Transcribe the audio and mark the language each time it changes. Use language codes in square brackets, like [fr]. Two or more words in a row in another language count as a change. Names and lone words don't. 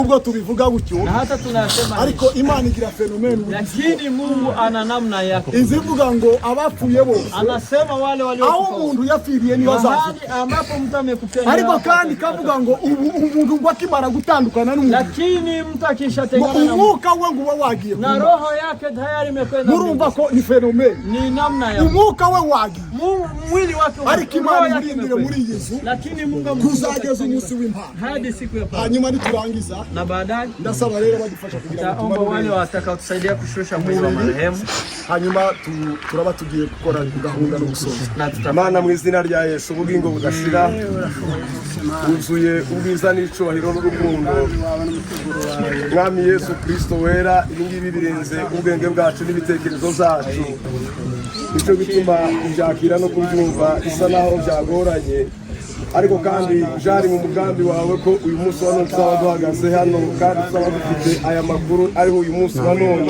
[rw] Ubwo tubivuga gutyo [sw] na hata tunasema [rw] ariko Imana igira fenomeni, [sw] lakini Mungu ana namna yake. [rw] Izivuga ngo abapfuye bose, [sw] anasema wale waliokufa, [rw] aho umuntu yapfiriye niyo azaza, [sw] ambapo mtu amekufia. [rw] Ariko kandi kavuga ngo umuntu ngo akimara gutandukana n'umuntu, [sw] lakini mtu akishatengana na [rw] umwuka we ngo wagiye [sw] na roho yake tayari imekwenda. [rw] Murumva ko ni fenomeni, [sw] ni namna ya [rw] umwuka we wagiye, [sw] mwili wake [rw] ariko Imana irindire muri Yesu, [sw] lakini Mungu [rw] kuzageza umunsi w'impano [sw] hadi siku ya pili. [rw] Hanyuma niturangiza [sw] na baadaye [rw] ndasaba rero badufasha kugira ngo [sw] tuombe wale watakaotusaidia kushusha mwili wa marehemu, [rw] hanyuma turaba tugiye gukora gahunda no gusoza. Imana mu izina rya Yesu ubugingo budashira, uzuye ubwiza n'icubahiro n'urukundo. Mwami Yesu Kristo wera, ibingibi birenze ubwenge bwacu n'ibitekerezo zacu, nicyo gituma kubyakira no kubyumva bisa naho byagoranye, ariko kandi jari mu mugambi wawe ko uyu munsi wa none tuzaba duhagaze hano kandi tuzaba dufite aya makuru ariho uyu munsi wa none.